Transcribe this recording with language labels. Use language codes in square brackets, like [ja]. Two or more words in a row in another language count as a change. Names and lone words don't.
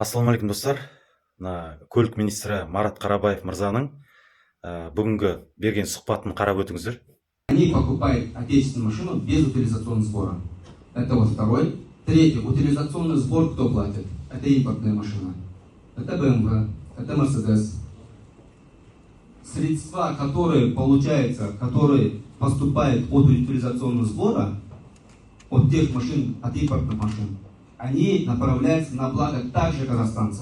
[kk] Ассалаумағалейкум достар. Мына көлік министрі Марат Қарабаев мырзаның бүгінгі берген сұхбатын қарап өтіңіздер. [ru] Они покупают отечественную машину без утилизационного сбора. Это вот второй. Третий. Утилизационный сбор кто платит? Это импортная машина. Это BMW, это Mercedes. Средства, которые получаются, которые поступают от утилизационного сбора, от тех машин, от импортных машин, они направляются на благо также казахстанцев.